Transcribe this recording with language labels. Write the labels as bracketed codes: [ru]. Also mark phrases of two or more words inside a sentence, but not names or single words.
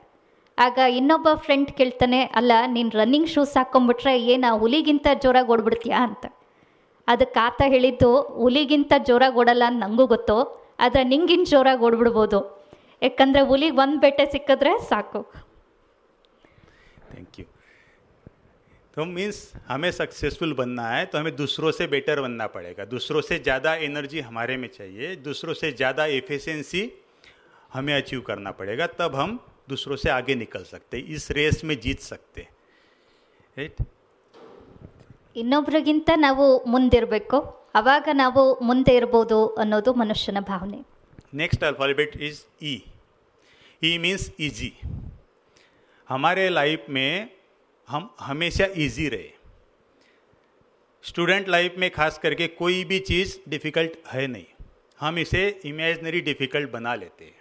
[kn] ಆಗ ಇನ್ನೊಬ್ಬ ಫ್ರೆಂಡ್ ಕೇಳ್ತಾನೆ, ಅಲ್ಲ ನೀನು [en] running shoes [kn] ಹಾಕ್ಕೊಂಬಿಟ್ರೆ ಏನು ಹುಲಿಗಿಂತ ಜೋರಾಗಿ ಓಡ್ಬಿಡ್ತೀಯಾ ಅಂತ. ಅದಕ್ಕೆ ಆತ ಹೇಳಿದ್ದು, ಹುಲಿಗಿಂತ ಜೋರಾಗಿ ಓಡಲ್ಲ ಅಂತ ನನಗೂ ಗೊತ್ತು, ಆದರೆ ನಿಂಗಿನ್ ಜೋರಾಗಿ ಓಡ್ಬಿಡ್ಬೋದು. ಯಾಕಂದರೆ ಹುಲಿಗೆ ಒಂದು ಬೇಟೆ ಸಿಕ್ಕಿದ್ರೆ ಸಾಕು. [en] Thank you. [hi] तो मीन्स हमें सक्सेसफुल बनना है तो हमें दूसरों से बेटर बनना पड़ेगा. दूसरों से ज़्यादा एनर्जी हमारे में चाहिए, दूसरों से ज़्यादा एफिशिएंसी हमें अचीव करना पड़ेगा. तब हम दूसरों से आगे निकल सकते, इस रेस में जीत सकते. राइट? [kn] ಇನ್ನೊಬ್ರಿಗಿಂತ ನಾವು ಮುಂದಿರಬೇಕು, ಆವಾಗ ನಾವು ಮುಂದೆ ಇರ್ಬೋದು ಅನ್ನೋದು ಮನುಷ್ಯನ ಭಾವನೆ. [en] Next alphabet is E. E means easy. [hi] हमारे लाइफ में हम हमेशा इजी रहे. [en] student life [hi] में खास करके कोई भी चीज़ डिफ़िकल्ट है नहीं, हम इसे [en] imaginary difficult [hi] बना लेते हैं.